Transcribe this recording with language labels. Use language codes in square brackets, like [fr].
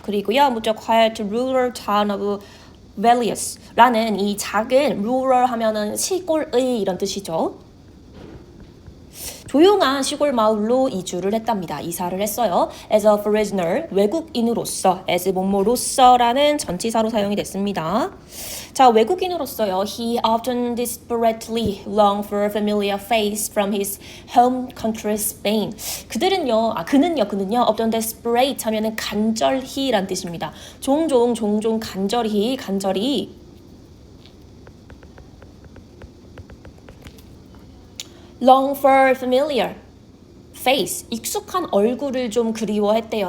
[ko] 그리고요, 무척 [en] quiet rural town of Vallius [ko] 라는 이 작은 rural 하면은 시골의 이런 뜻이죠. 조용한 시골 마을로 이주를 했답니다. 이사를 했어요. As a foreigner, 외국인으로서, as 뭐뭐로서라는 전치사로 사용이 됐습니다. 자, 외국인으로서요. [en] He often desperately longed for a familiar face from his home country Spain. [ko] 그는요, often desperate 하면은 간절히란 뜻입니다. 종종 간절히 [en] long for familiar face, [ko] 익숙한 얼굴을 좀 그리워했대요.